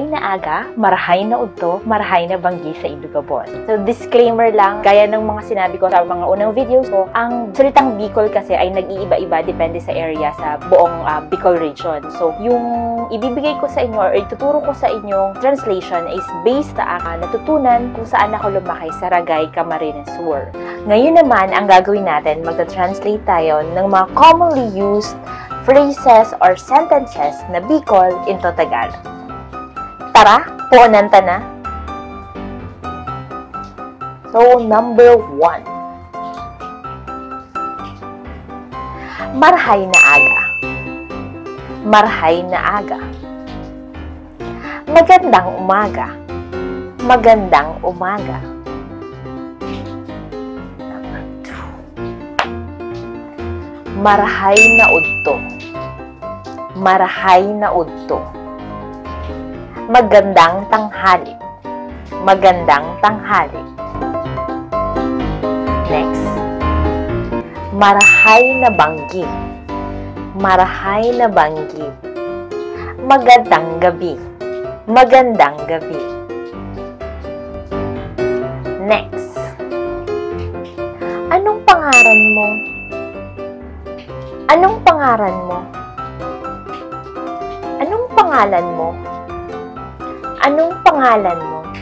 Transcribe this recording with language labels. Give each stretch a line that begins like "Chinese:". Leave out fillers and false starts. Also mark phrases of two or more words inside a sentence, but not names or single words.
Bikol: na aga, marahay na udto, marahay na banggi sa Idugabon.
Filipino: So disclaimer lang, gaya ng mga sinabi ko sa mga unang videos ko, ang salitang Bicol kasi ay nag-iiba-iba depende sa area sa buong Bicol region. So yung ibibigay ko sa inyo or ituturo ko sa inyong
English: translation is based
Filipino: sa natutunan kung saan ako lumaki sa Ragay, Camarines Sur. Ngayon naman, ang gagawin natin, magta-translate tayo ng mga
English: commonly used phrases or sentences
Filipino: na Bicol into Tagalog.
Bikol: Tara, puunan ta na.
English: So, number 1.
Bikol: Marhay na aga. Marhay na aga.
Filipino: Magandang umaga. Magandang umaga. Number 2.
Bikol: Marahay na udto. Marahay na udto.
Filipino: Magandang tanghali. Magandang tanghali. Next.
Bikol: Marahay na banggi. Marahay na banggi.
Filipino: Magandang gabi. Magandang gabi. Next. Anong pangalan mo? Anong pangalan mo? Anong pangalan mo? Anong pangalan mo?